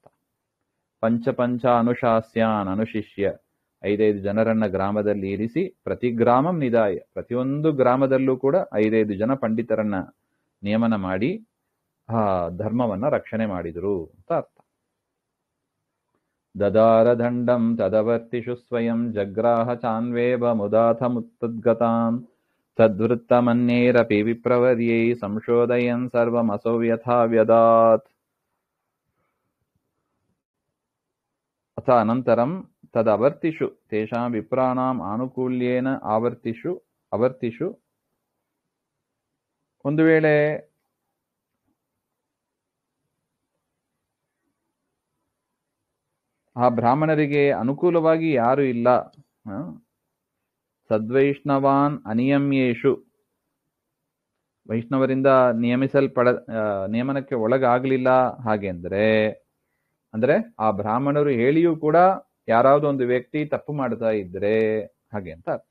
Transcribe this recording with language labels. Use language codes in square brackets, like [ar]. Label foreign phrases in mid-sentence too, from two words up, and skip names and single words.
[sa] ಪಂಚ ಅನುಶಾಸ್ಯಾನ್ ಅನುಶಿಷ್ಯ, [kn] 5 ಜನರನ್ನ ಗ್ರಾಮದಲ್ಲಿ ಇರಿಸಿ, [sa] ಪ್ರತಿ ಗ್ರಾಮಂ ನಿಧಾಯ, [kn] ಪ್ರತಿಯೊಂದು ಗ್ರಾಮದಲ್ಲೂ ಕೂಡ 5 ಜನ ಪಂಡಿತರನ್ನ ನೇಮನ ಮಾಡಿ ಧರ್ಮವನ್ನ ರಕ್ಷಣೆ ಮಾಡಿದರು ಅಂತ ಅರ್ಥ. [sa] ದದಾರ ದಂಡಂ ತದವರ್ತಿಷು ಸ್ವಯಂ ಜಗ್ರಾಹ ಚಾನ್ವೇವ ಮುದಾಥ ಮುತ್ತದ್ಗತಾನ್ ತದ್ವೃತ್ತಮನ್ಯೇರಪಿ ವಿಪ್ರವರ್ಯೈ ಸಂಶೋಧಯನ್ ಸರ್ವಮಸೌ ಯಥಾ ವ್ಯದಾತ್. ಅಥ ಅನಂತರಂ ತದವರ್ತಿಷು ತೇಷಾಂ ವಿಪ್ರಾಣಾಂ ಆನುಕೂಲ್ಯೇನ ಅವರ್ತಿಷು [kn] ಒಂದು ವೇಳೆ ಆ ಬ್ರಾಹ್ಮಣರಿಗೆ ಅನುಕೂಲವಾಗಿ ಯಾರು ಇಲ್ಲ, [sa] ಸದ್ವೈಷ್ಣವಾನ್ ಅನಿಯಮ್ಯೇಷು, [kn] ವೈಷ್ಣವರಿಂದ ನಿಯಮನಕ್ಕೆ ಒಳಗಾಗಲಿಲ್ಲ ಹಾಗೆಂದ್ರೆ, ಅಂದ್ರೆ ಆ ಬ್ರಾಹ್ಮಣರು ಹೇಳಿಯೂ ಕೂಡ ಯಾರಾவது ಒಂದು ವ್ಯಕ್ತಿ ತಪ್ಪು ಮಾಡ್ತಾ ಇದ್ರೆ ಹಾಗೆ ಅಂತ ಅರ್ಥ.